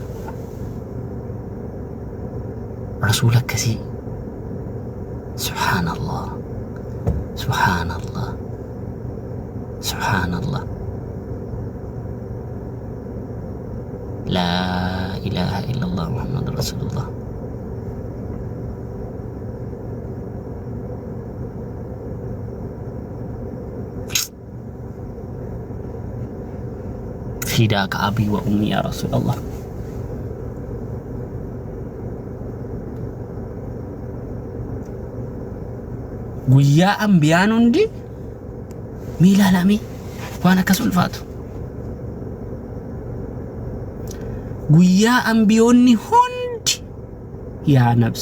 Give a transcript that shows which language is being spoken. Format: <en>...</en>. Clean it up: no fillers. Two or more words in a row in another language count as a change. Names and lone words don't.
<om>rasuula akkasii</om> <ar>سبحان الله لا إله إلا الله محمد رسول الله فداك أبي وأمي يا رسول الله</ar> <om>guyyaa ambiyaan hundi miilaalame waan akkas ulfaatu guyyaa ambiyoonni hundi yaa</om>